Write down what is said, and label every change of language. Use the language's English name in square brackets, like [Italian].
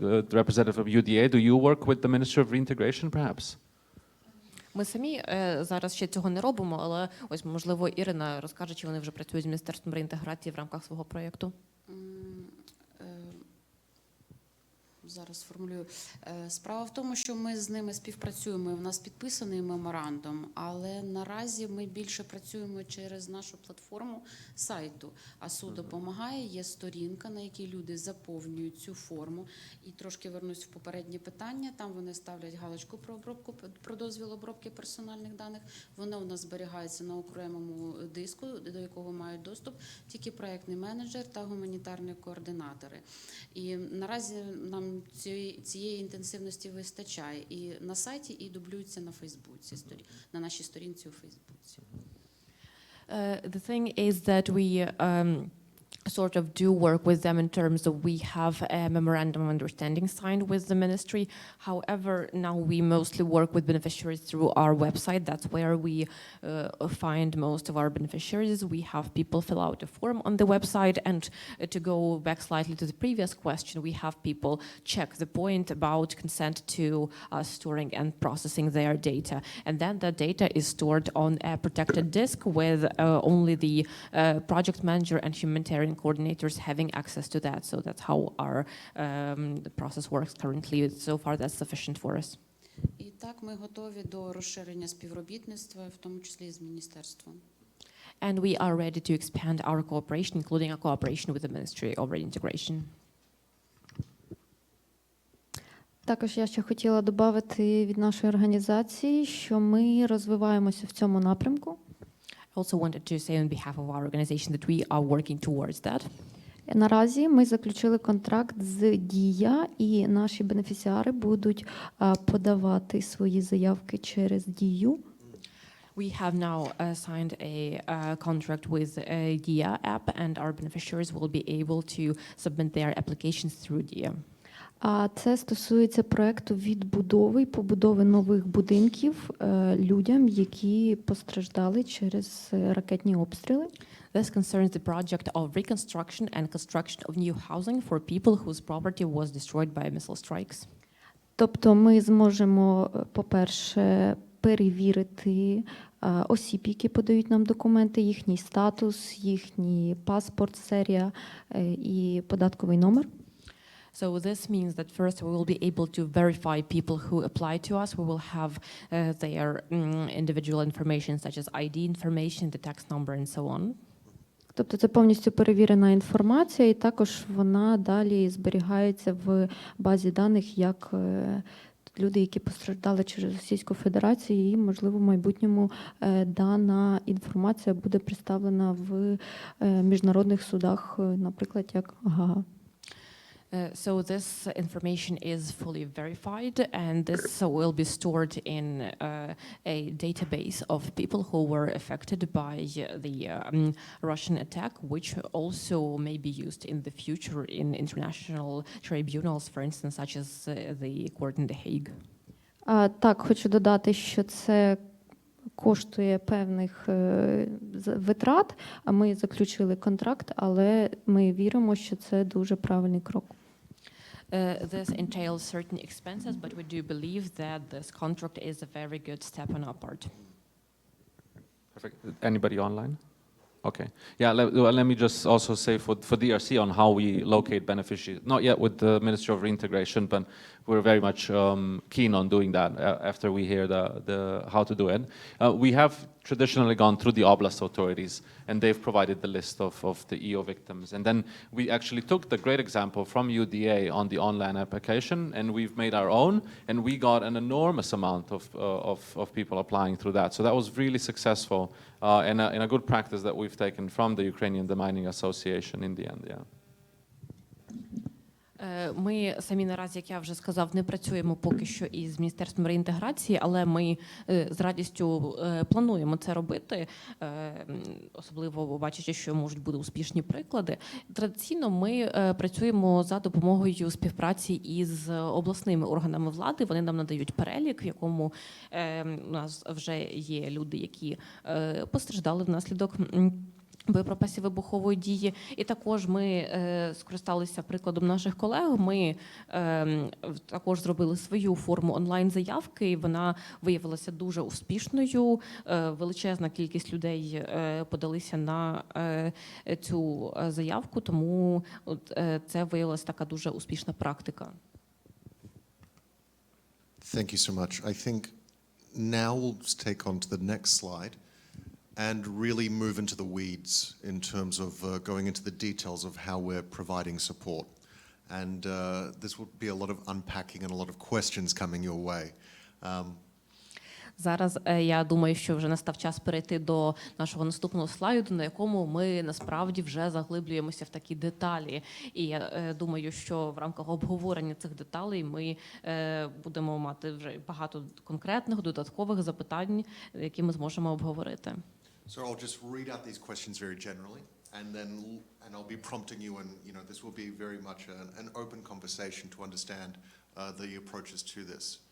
[English] The representative of UDA, do you work with the Ministry of Reintegration, perhaps? [Ukrainian] Ми самі зараз ще цього не робимо, але ось, можливо, Ірина розкаже, чи вони вже працюють з Міністерством реінтеграції в рамках свого проєкту. Зараз сформулюю. Справа в тому, що ми з ними співпрацюємо, у нас підписаний меморандум, але наразі ми більше працюємо через нашу платформу сайту. АСУ допомагає, є сторінка, на якій люди заповнюють цю форму. І трошки вернусь в попереднє питання, там вони ставлять галочку про обробку, про дозвіл обробки персональних даних. Воно у нас зберігається на окремому диску, до якого мають доступ тільки проєктний менеджер та гуманітарні координатори. І наразі нам цієї інтенсивності вистачає і на сайті, і дублюється на Фейсбуці, на нашій сторінці у Фейсбуці. [English] The thing is that we sort of do work with them in terms of we have a memorandum of understanding signed with the ministry. However, now we mostly work with beneficiaries through our website. That's where we find most of our beneficiaries. We have people fill out a form on the website, and to go back slightly to the previous question, we have people check the point about consent to storing and processing their data. And then the data is stored on a protected disk with only the project manager and humanitarian coordinators having access to that. So that's how our the process works currently. So far, that's sufficient for us. [Ukrainian] І так ми готові до розширення співробітництва, в тому числі з міністерством. [English] And we are ready to expand our cooperation, including our cooperation with the Ministry of Reintegration. [Ukrainian] Також я ще хотіла додати від нашої організації, що ми розвиваємося в цьому напрямку. [English] I also wanted to say on behalf of our organization that we are working towards that. [Ukrainian] Наразі ми заключили контракт з Дія, і наші бенефіціари будуть подавати свої заявки через Дію. [English] We have now signed a contract with Dia app, and our beneficiaries will be able to submit their applications through Dia. [Ukrainian] А це стосується проекту відбудови і побудови нових будинків людям, які постраждали через ракетні обстріли. [English] This concerns the project of reconstruction and construction of new housing for people whose property was destroyed by missile strikes. [Ukrainian] Тобто ми зможемо, по-перше, перевірити осіб, які подають нам документи, їхній статус, їхній паспорт, серія і податковий номер. [English] So this means that first we will be able to verify people who apply to us. We will have their individual information such as ID information, the tax number and so on. [Ukrainian] Тобто це повністю перевірена інформація, і також вона далі зберігається в базі даних як люди, які постраждали через Російську Федерацію, і, можливо, в майбутньому дана інформація буде представлена в міжнародних судах, наприклад, як Гага. [English] So this information is fully verified, and this will be stored in a database of people who were affected by the Russian attack, which also may be used in the future in international tribunals, for instance, such as the court in The Hague. [Ukrainian] Так, хочу додати, що це коштує певних витрат, а ми заключили контракт, але ми віримо, що це дуже правильний крок. [English] This entails certain expenses, but we do believe that this contract is a very good step on our part. Perfect. Anybody online? Okay. Yeah, let me just also say for DRC on how we locate beneficiaries. Not yet with the Ministry of Reintegration, but we're very much keen on doing that after we hear the how to do it. We have traditionally gone through the oblast authorities, and they've provided the list of the EO victims. And then we actually took the great example from UDA on the online application, and we've made our own, and we got an enormous amount of people applying through that. So that was really successful and a good practice that we've taken from the Ukrainian Demining Association in the end, yeah. [Ukrainian] Ми самі наразі, як я вже сказав, не працюємо поки що із Міністерством реінтеграції, але ми з радістю плануємо це робити, особливо бачачи, що можуть бути успішні приклади. Традиційно ми працюємо за допомогою співпраці із обласними органами влади. Вони нам надають перелік, в якому у нас вже є люди, які постраждали внаслідок боєприпасів вибухової дії. І також ми скористалися прикладом наших колег. Ми також зробили свою форму онлайн-заявки, і вона виявилася дуже успішною. Величезна кількість людей подалися на цю заявку, тому це виявилася така дуже успішна практика. [English] Thank you so much. I think now we'll take on to the next slide and really move into the weeds in terms of going into the details of how we're providing support. And this will be a lot of unpacking and a lot of questions coming your way. [Ukrainian] Зараз я думаю, що вже настав час перейти до нашого наступного слайду, на якому ми насправді вже заглиблюємося в такі деталі. І я думаю, що в рамках обговорення цих деталей ми будемо мати вже багато конкретних додаткових запитань, які ми зможемо обговорити. [English] So I'll just read out these questions very generally, and I'll be prompting you, and this will be very much an open conversation to understand the approaches to this.